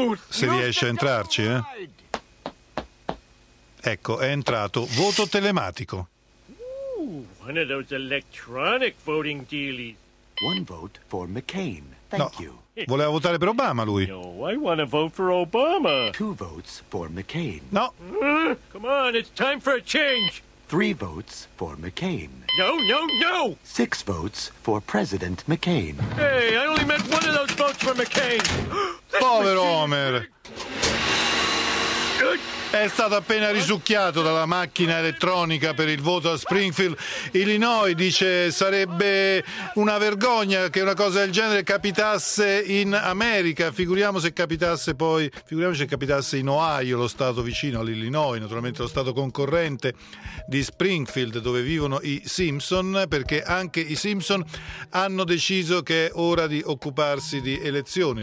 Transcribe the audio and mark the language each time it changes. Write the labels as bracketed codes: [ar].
[it] Se riesce a entrarci, Ecco, è entrato. Voto telematico. [en] Ooh, one of those electronic voting dealies. One vote for McCain. Thank you. [it] Voleva votare per Obama lui. [en] No, I want to vote for Obama. Two votes for McCain. No. Come on, it's time for a change. Three votes for McCain. No, no, no. Six votes for President McCain. Hey, I only meant one of those votes for McCain. [it] Povero Homer. È stato appena risucchiato dalla macchina elettronica per il voto a Springfield, Illinois. Dice: sarebbe una vergogna che una cosa del genere capitasse in America. Figuriamoci se capitasse in Ohio, lo stato vicino all'Illinois, naturalmente lo stato concorrente di Springfield, dove vivono i Simpson, perché anche i Simpson hanno deciso che è ora di occuparsi di elezioni.